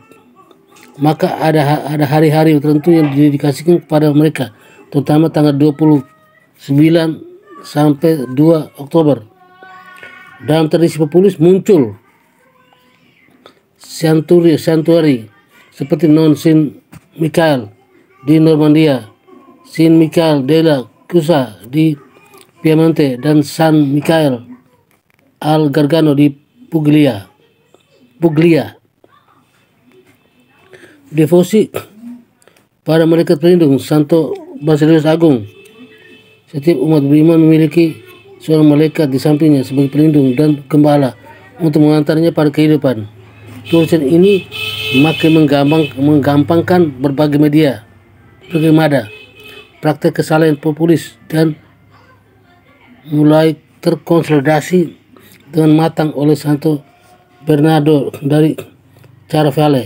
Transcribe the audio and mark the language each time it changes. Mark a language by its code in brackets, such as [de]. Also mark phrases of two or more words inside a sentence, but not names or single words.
[id] Maka ada hari-hari tertentu yang didedikasikan kepada mereka, terutama tanggal 29 sampai 2 Oktober. Dalam tradisi populis muncul sanctuary seperti Non Saint Michael di Normandia, Saint Michael della Cusa di Piemonte, dan San Michael al Gargano di Puglia. Devosi pada malaikat pelindung Santo Basilius Agung. Setiap umat beriman memiliki seorang malaikat di sampingnya sebagai pelindung dan gembala untuk mengantarnya pada kehidupan. Tulisan ini makin menggampangkan berbagai media, praktek kesalahan populis dan mulai terkonsolidasi dengan matang oleh Santo Bernardo dari Caravaggio.